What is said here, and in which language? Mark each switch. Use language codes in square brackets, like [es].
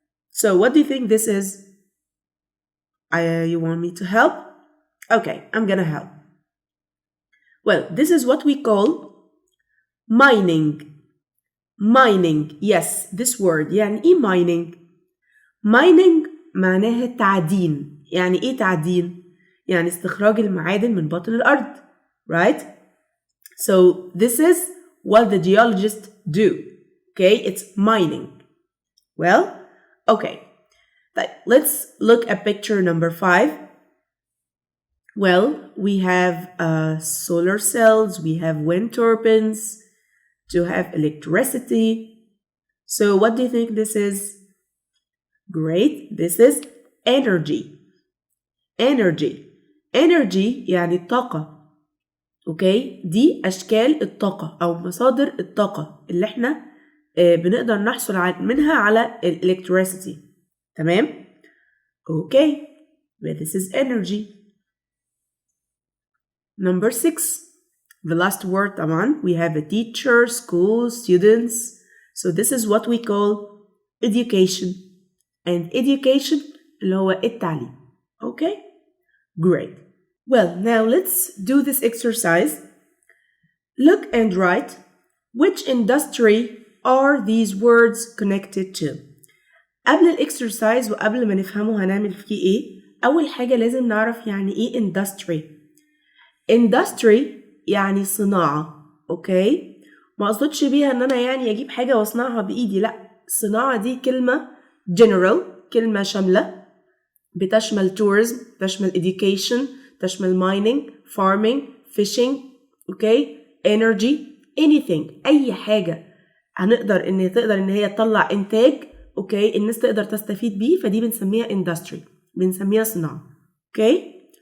[en] So what do you think this is? You want me to help? Okay, I'm gonna help. Well, this is what we call mining. Mining, yes, this word. [ar] يعني إيه mining? Mining معناها تعدين. يعني إيه تعدين؟ يعني استخراج المعادن من باطن الأرض. [en] Right? So this is what the geologists do. Okay, it's mining. Well, okay. Let's look at picture number 5. Well, we have solar cells, we have wind turbines to have electricity. So what do you think this is? Great, this is energy. Energy. [ar] Energy يعني الطاقة. اوكي دي اشكال الطاقه او مصادر الطاقه اللي احنا بنقدر نحصل منها على electricity. تمام [en] Okay but this is energy. Number 6, the last word طبعا. We have a teacher, school, students. So this is what we call education. And education [ar] اللي هو التعليم. [en] Okay, great. Well, now let's do this exercise. Look and write which industry are these words connected to. [ar] قبل الاكسرسايز وقبل ما نفهمه هنعمل فيه ايه، اول حاجة لازم نعرف يعني ايه industry. industry يعني صناعة، اوكي؟ ما اقصدش بيها ان انا يعني اجيب حاجة واصنعها بايدي، لا، الصناعة دي كلمة general، كلمة شاملة بتشمل tourism، تشمل education، تشمل mining، farming، fishing، اوكي، energy، anything، اي حاجة هنقدر تقدر ان هي تطلع انتاج، اوكي، الناس تقدر تستفيد بيه، فدي بنسميها industry، بنسميها صناعة، اوكي.